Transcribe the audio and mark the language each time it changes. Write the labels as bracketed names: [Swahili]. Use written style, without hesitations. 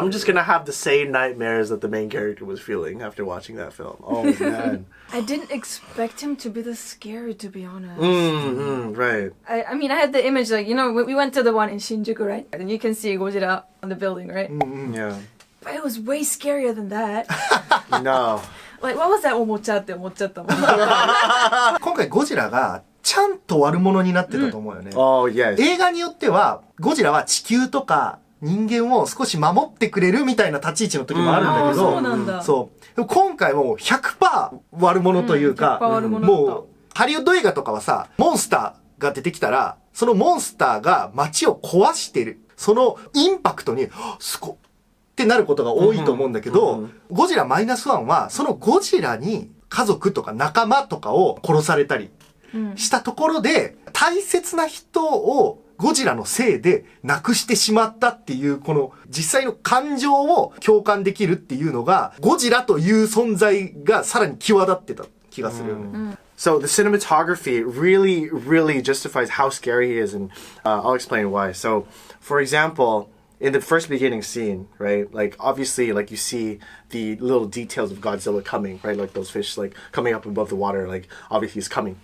[English] I'm just gonna have the same nightmares that the main character was feeling after watching that film. Oh man. I didn't expect him to be this scary, to be honest. Right. I mean, I had the image, like, you know, we went to the one in Shinjuku, right? And you can see Gojira on the building, right? Yeah. But it was way scarier than that. No. Like, what was that [Japanese] おもちゃって思っちゃったもん。今回ゴジラがちゃんと悪者になってたと思うよね。 [English] Oh, yes. [Japanese] 映画によってはゴジラは地球とか人間を少し守ってくれるみたいな立ち位置の時もあるんだけど、そうなんだ。そうでも今回もう 100% 悪者というか、 100% 悪者だった。もうハリウッド映画とかはさ、モンスターが出てきたら、そのモンスターが街を壊してる。そのインパクトに、すごっってなることが多いと思うんだけど、ゴジラマイナスワンは、そのゴジラに家族とか仲間とかを殺されたりしたところで、大切な人をゴジラのせいで亡くしてしまったっていう、この実際の感情を共感できるっていうのが、ゴジラという存在がさらに際立ってた気がするよね。 [English] So the cinematography really, really justifies how scary he is, and I'll explain why. So, for example, in the first beginning scene, right, like obviously, like you see the little details of Godzilla coming, right, like those fish like coming up above the water, like obviously he's coming.